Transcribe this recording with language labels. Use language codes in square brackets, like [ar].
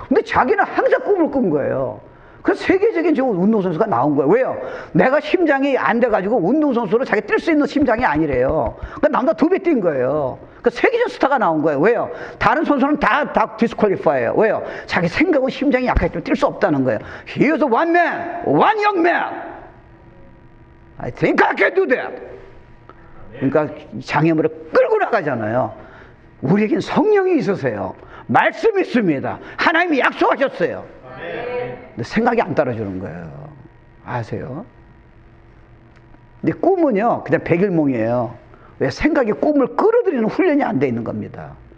[ko] 근데 자기는 항상 꿈을 꾼 거예요. 그래서 세계적인 좋은 운동선수가 나온 거예요. 왜요? 내가 심장이 안 돼가지고 운동선수로 자기 뛸 수 있는 심장이 아니래요. 그러니까 남보다 2배 뛴 거예요. 그러니까 세계적 스타가 나온 거예요. 왜요? 다른 선수는 다 디스퀄리파이예요. 왜요? 자기 생각은 심장이 약하기 때문에 뛸 수 없다는 거예요. [en] He was one man, one young man. I think I can do that. [ko] 그러니까 장애물을 끌고 나가잖아요. 우리에겐 성령이 있으세요. 말씀이 있습니다. 하나님이 약속하셨어요. 근데 생각이 안 따라주는 거예요. 아세요? 근데 꿈은요 그냥 백일몽이에요. 왜? 생각이 꿈을 끌어들이는 훈련이 안 돼 있는 겁니다.